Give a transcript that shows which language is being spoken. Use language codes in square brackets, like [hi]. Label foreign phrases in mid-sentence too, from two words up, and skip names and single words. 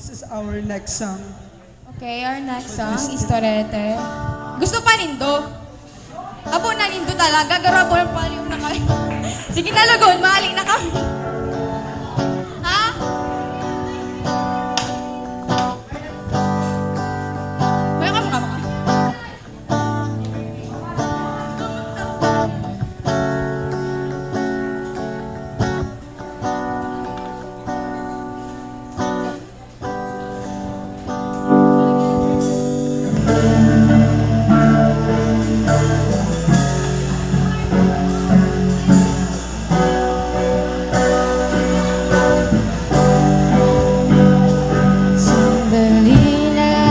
[en] our next song. Okay, our next song is Torete. [bik] Gusto pa nindo? Abo na nindo talaga, garapon paliw na kayo. Sige na lagon, maling na kami. Ha? Maya ka mo. Sandali na